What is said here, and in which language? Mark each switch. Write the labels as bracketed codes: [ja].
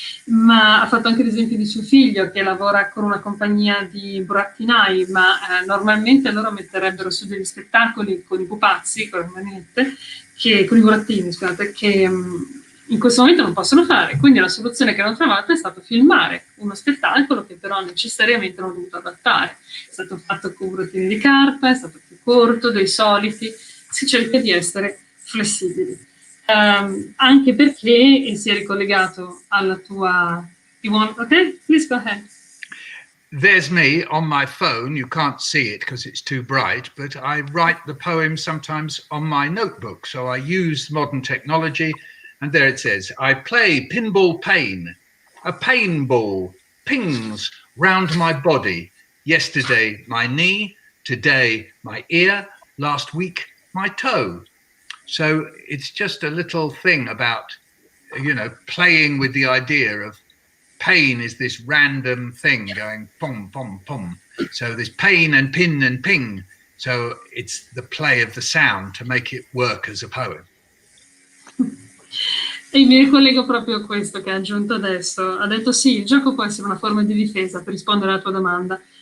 [it] Ma ha fatto anche l'esempio di suo figlio che lavora con una compagnia di burattinai, ma normalmente loro metterebbero su degli spettacoli con i pupazzi, con le manette, con i burattini, scusate, che in questo momento non possono fare, quindi la soluzione che hanno trovato è stato filmare uno spettacolo che però necessariamente hanno dovuto adattare. È stato fatto con burattini di carta, è stato più corto, dei soliti, si cerca di essere flessibili. Anche perché si è ricollegato alla tua... [en] Okay, please go ahead. There's me on my phone. You can't see it because it's too bright, but I write the poem sometimes on my notebook. So I use modern technology, and there it says, I play pinball pain. A pain ball pings round my body. Yesterday, my knee. Today, my ear. Last week, my toe. So it's just a little thing about, playing with the idea of pain is this random thing going pom, pom, pom. So there's pain and pin and ping. So it's the play of the sound to make it work as a poem. [it] E mi ricollego proprio a questo che ha aggiunto adesso. Ha detto sì, il gioco può essere una forma di difesa, per rispondere alla tua domanda.